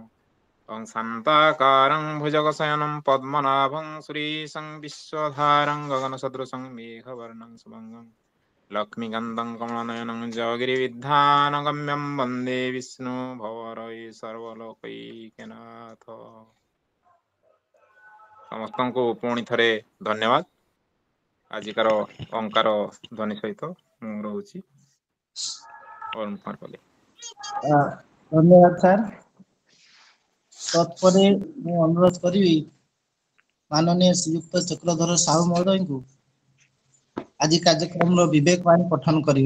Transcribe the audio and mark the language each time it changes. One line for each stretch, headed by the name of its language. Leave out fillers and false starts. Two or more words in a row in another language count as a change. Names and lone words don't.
Sanskrit: ओं शान्ताकारं भुजगशयनं पद्मनाभं सुरेशं विश्वधारं गगनसदृशं मेघवर्णं शुभङ्गं लक्ष्मीकान्तं कमलनयनं जगगिरिविद्यानगम्यं वन्दे विष्णु भवरय सर्वलोकैकनाथ।
Odia: ସମସ୍ତଙ୍କୁ ପୁଣି ଥରେ ଧନ୍ୟବାଦ। ଆଜିକାର ଓଙ୍କାର ଧ୍ୱନି ସହିତ ମୁଁ ରହୁଛି ଅରୁଣ କୁମାର ପଲେଇ। ଧନ୍ୟବାଦ ସାର୍। ତତ୍ପରେ ମୁଁ ଅନୁରୋଧ କରିବି ମାନନୀୟ ଶ୍ରୀଯୁକ୍ତ ଚକ୍ରଧର ସାହୁ ମହୋଦୟଙ୍କୁ ଆଜି କାର୍ଯ୍ୟକ୍ରମର ବିବେକ ବାଣୀ ପଠନ କରିବେ।